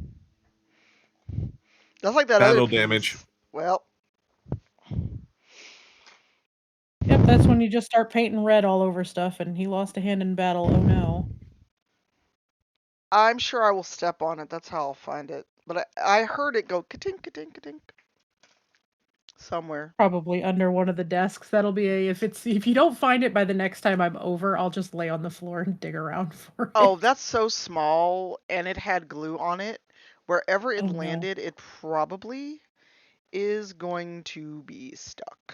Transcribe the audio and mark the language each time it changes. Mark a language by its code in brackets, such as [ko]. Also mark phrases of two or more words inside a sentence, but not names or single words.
[en] That's like that other Battle damage. piece. Well, Yep, that's when you just start painting red all over stuff, and he lost a hand in battle. Oh no. I'm sure I will step on it. That's how I'll find it. But I heard it go ka-tink, ka-tink, ka-tink. Somewhere. Probably under one of the desks. That'll be if you don't find it by the next time I'm over, I'll just lay on the floor and dig around for Oh, it. that's so small, and it had glue on it. Wherever it Oh no. landed, it probably is going to be stuck.